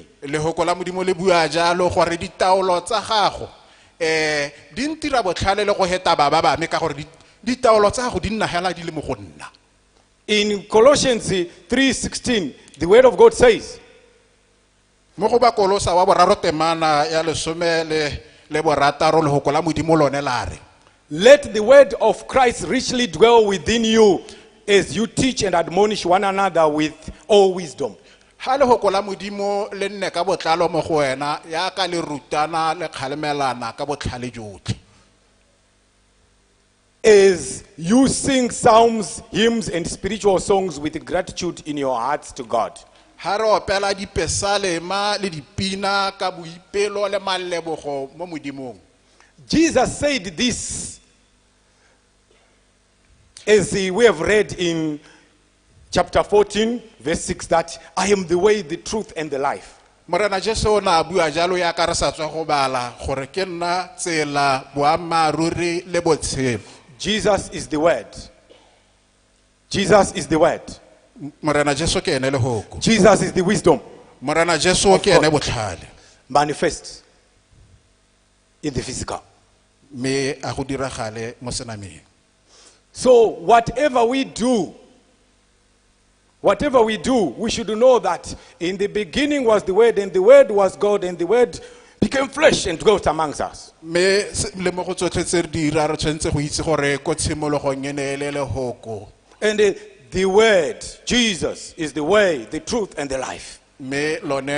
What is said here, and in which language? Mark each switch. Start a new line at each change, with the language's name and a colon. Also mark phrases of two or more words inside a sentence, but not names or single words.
Tswana: Lehoko la Modimo le bua jalo gore ditaolo tsa gago di ntira botlhale le go heta ba bame ka gore ditaolo tsa gago di nna hela di le mo go nna.
English: In Colossians 3:16, the word of God says,
Tswana: Mo go ba Kolosa wa 3 temana ya 16 lehoko la Modimo lone la re,
English: let the word of Christ richly dwell within you as you teach and admonish one another with all wisdom.
Tswana: ha lehoko la Modimo le nne ka botlalo mo go wena ya ka le rutana le kgalemelana ka botlhale jotlhe.
English: As you sing psalms, hymns, and spiritual songs with gratitude in your hearts to God.
Tswana: Ha re opela dipesalema le dipina ka boipelo le malebogo mo Modimong.
English: Jesus said this, as we have read in chapter 14, verse 6, that I am the way, the truth, and the life.
Tswana: Morena Jesu na bua jalo ya ka re sa tswa go bala gore ke nna tsela boammaaruri le botshelo.
English: Jesus is the word. Jesus is the word.
Tswana: Morena Jesu ke ene lehoko.
English: Jesus is the wisdom
Tswana: Morena Jesu ke ene botlhale.
English: manifest in the physical.
Tswana: Me a go diragale mo senameng.
English: So whatever we do, we should know that in the beginning was the word, and the word was God, and the word became flesh and dwelt amongst us.
Tswana: Me le mo go tsotlhe tse re dira re tshwantse go itse gore ko tshimologong e ne ele lehoko.
English: And the word, Jesus, is the way, the truth, and the life.
Tswana: Me lone